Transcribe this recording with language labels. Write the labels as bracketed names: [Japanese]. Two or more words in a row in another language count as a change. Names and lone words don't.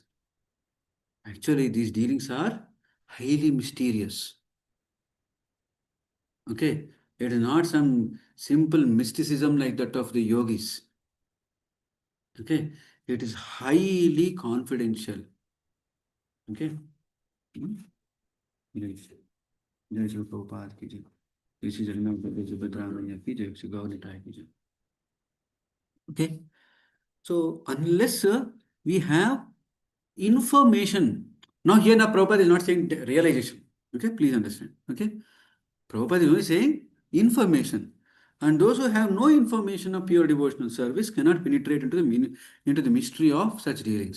[English] Actually, these dealings are highly mysterious. Okay, it is not some simple mysticism like that of the yogis. Okay, it is highly confidential. Okay. [Hindi] जय जय श्री प्रभुपाद की जय, जय श्री जगन्नाथ बलदेव सुभद्रा मैया की जय, श्री गौर निताय की जय. [English] Okay, so unless we have information, now here now Prabhupada is not saying realization. Okay, please understand. Okay, Prabhupada is only saying information. And those who have no information of pure devotional service cannot penetrate into the mystery of such dealings.